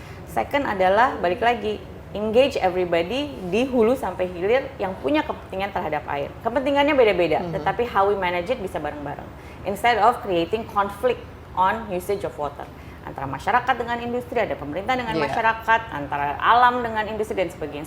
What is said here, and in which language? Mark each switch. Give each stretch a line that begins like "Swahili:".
English: Second
Indonesian: adalah balik lagi,
English: engage everybody
Indonesian: di hulu sampai hilir yang punya kepentingan terhadap air. Kepentingannya beda-beda, tetapi
English: how we manage it
Indonesian: bisa bareng-bareng.
English: Instead of creating conflict on usage of water.
Indonesian: Antara masyarakat dengan industri, ada pemerintah dengan masyarakat, antara alam dengan industri dan sebagainya.